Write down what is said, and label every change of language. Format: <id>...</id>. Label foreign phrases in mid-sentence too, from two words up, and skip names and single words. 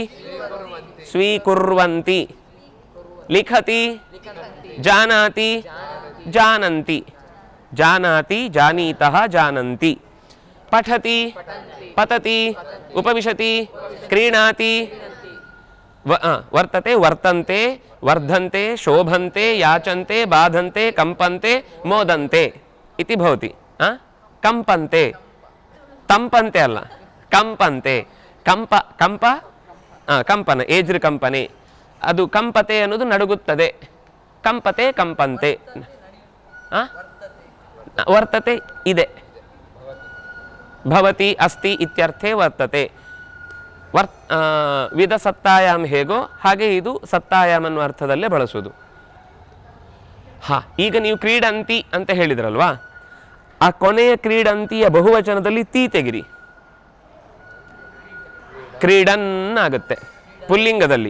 <sa>ಸ್ವೀಕುರ್ವಂತಿ, ಲಿಖತಿ, ಜಾನಾತಿ, ಜಾನಂತಿ, ಜಾನಾತಿ, ಜಾನೀತಃ, ಜಾನಂತಿ, ಪಠತಿ, ಪತತಿ, ಉಪವಿಶತಿ, ಕ್ರೀಣಾತಿ, ವರ್ತತೆ, ವರ್ತಂತೆ, ವರ್ಧಂತೆ, ಶೋಭಂತೆ, ಯಾಚಂತೆ, ಬಾಧಂತೆ, ಕಂಪಂತೆ, ಮೋದಂತೆ ಇತಿ ಭವತಿ.</sa> <kn>ಕಂಪಂತೆ, ತಂಪಂತೆ ಅಲ್ಲ, ಕಂಪಂತೆ, ಕಂಪ ಕಂಪ ಕಂಪನ, ಏಜ್ರ ಕಂಪನೆ, ಅದು ಕಂಪತೆ ಅನ್ನೋದು ನಡುಗುತ್ತದೆ, ಕಂಪತೆ, ಕಂಪಂತೆ. ವರ್ತತೆ ಇದೆ,</kn> <sa>ಭವತಿ, ಅಸ್ತಿ ಇತ್ಯರ್ಥೇ ವರ್ತತೆ. ವಿಧ ಸತ್ತಾಯಾಮ್</sa> <kn>ಹೇಗೋ ಹಾಗೆ ಇದು ಸತ್ತಾಯಾಮ್ ಅನ್ನುವ ಅರ್ಥದಲ್ಲೇ ಬಳಸೋದು. ಈಗ ನೀವು ಕ್ರೀಡಂತಿ ಅಂತ ಹೇಳಿದ್ರಲ್ವಾ, ಆ ಕೊನೆಯ ಕ್ರೀಡಂತಿಯ ಬಹುವಚನದಲ್ಲಿ ತೀ ತೆಗಿರಿ, ಕ್ರೀಡನ್ ಆಗುತ್ತೆ ಪುಲ್ಲಿಂಗದಲ್ಲಿ.</kn>